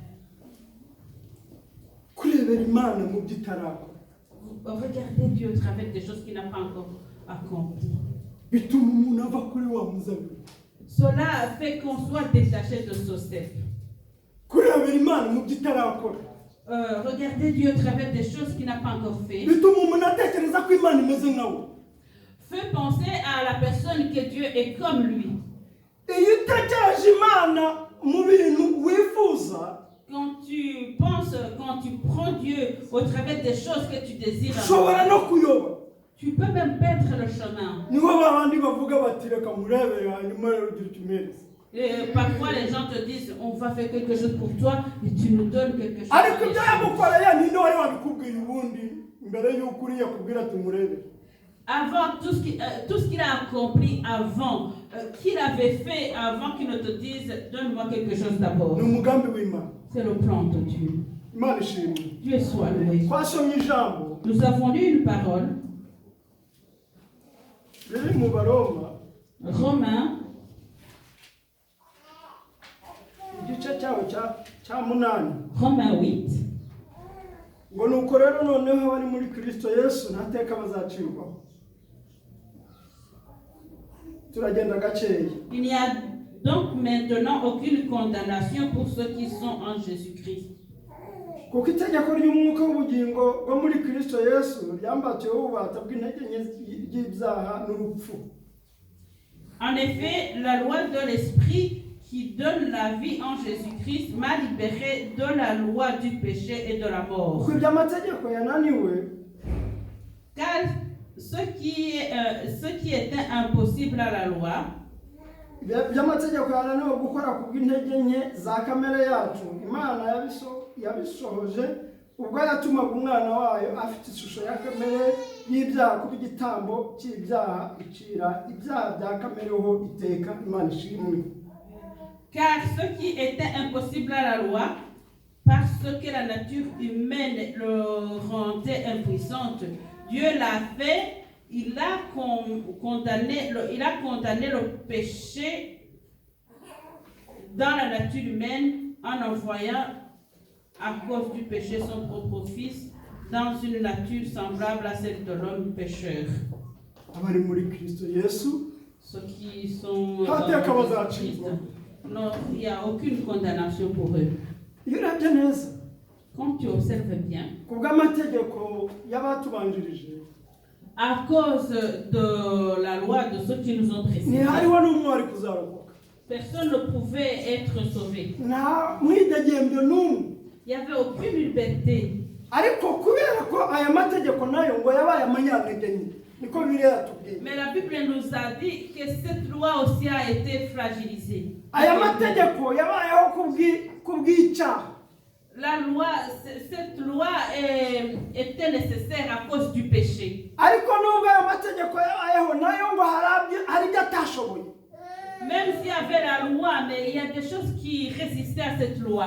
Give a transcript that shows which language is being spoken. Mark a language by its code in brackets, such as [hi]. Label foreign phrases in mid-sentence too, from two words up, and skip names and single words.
[rw] kurebera Imana mu byo itarakora [fr] Regardez Dieu au travers des choses qu'il n'a pas encore accomplies. [rw] bituma umuntu ava kuri wa muzabibu. [fr] Cela fait qu'on soit détaché de ce step. [rw] kurebera Imana mu byo itarakora [fr] Regardez Dieu au travers des choses qu'il n'a pas encore fait. [rw] bituma umuntu atekereza ko Imana imeze nkawe. [fr] Fait penser à la personne que Dieu est comme lui. [rw] iyo utekereje Imana mu bintu wifuza [fr] Quand tu penses, quand tu prends Dieu au travers des choses que tu désires, [rw] ushobora no kuyoba. [fr] tu peux même perdre le chemin. [rw] niho babandi bavuga bati reka murebere hanyuma rero ugira utumereze. [fr] Et parfois les gens te disent on va faire quelque chose pour toi et tu nous donnes quelque chose. [rw] ariko ibyo yamukoreye ninde wari wabikubwiye ubundi mbere y'uko uriya kubwira ati murebere. [fr] Avant tout ce qu'il a accompli avant, qu'il avait fait avant qu'il ne te dise donne-moi quelque chose d'abord. [rw] ni umugambi w'Imana. [fr] C'est le plan de Dieu. [rw] Imana ishimwe. [fr] Dieu soit loué. [rw] twasomye ijambo [fr] Nous avons lu une parole, [rw] riri mu Baroma [fr] Romains, [rw] igice cyaho cya munani [fr] Romains 8. [rw] ngo nuko rero noneho bari muri Kristo Yesu nta teka bazacirwaho. turagenda gakeya. [fr] Il n'y a donc maintenant aucune condamnation pour ceux qui sont en Jésus-Christ. [rw] kuko itegeko ry'umwuka w'ubugingo bwo muri Kristo Yesu ryambatiweho ububata bw'intege nke ry'ibyaha n'urupfu. [fr] En effet, la loi de l'Esprit qui donne la vie en Jésus-Christ m'a libéré de la loi du péché et de la mort. [rw] kuko iby'amategeko yananiwe [fr] Car ce qui était impossible à la loi, [rw] by'amategeko yananiwe gukora ku bw'intege nke za kamere yacu Imana yabisohoje ubwo yatumaga umwana wayo afite ishusho ya kamere y'ibyaha kuba igitambo cy'ibyaha icira ibyaha bya kamere ho iteka. Imana ishimwe. [fr] car ce qui était impossible à la loi, parce que la nature humaine le rendait impuissante, Dieu l'a fait. Il a condamné le péché dans la nature humaine en envoyant à cause du péché son propre fils dans une nature semblable à celle de l'homme pécheur. [rw] abari muri Kristo Yesu [fr] Ceux qui sont [rw] nta teka [fr] dans [rw] bazacirwa. [fr] non, il n'y a aucune condamnation pour eux. [rw] iyo urebye neza [fr] Quand tu observes bien, [rw] ku bw'amategeko y'abatubanjirije [fr] à cause de la loi de ceux qui nous ont précédés, [rw] ntihariho n'umwe wari kuzarokoka. [fr] personne ne pouvait être sauvé. [rw] nta mwidegembyo n'umwe. [fr] Il n'y avait aucune liberté. [rw] ariko kubera ko aya mategeko nayo ngo yabaye amanyantege nke niko Bibiliya yatubwiye. [fr] Mais la Bible nous a dit que cette loi aussi a été fragilisée. [rw] aya mategeko yabayeho kubw'icyaha. [fr] La loi, cette loi était nécessaire à cause du péché. [rw] ariko nubwo aya mategeko yabayeho nayo ngo hari ibyo atashoboye. [fr] Même s'il y avait la loi, mais il y a des choses qui résistaient à cette loi.